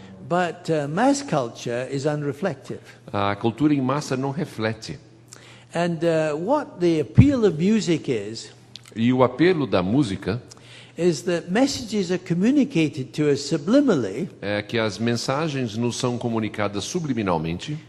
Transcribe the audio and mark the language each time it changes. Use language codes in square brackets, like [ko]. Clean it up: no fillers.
[en] but mass culture is unreflective. [pt] A cultura em massa não reflete. [en] And what the appeal of music [pt] E o apelo da música [en] is that messages are communicated to us subliminally [pt] é que as mensagens nos são comunicadas subliminalmente,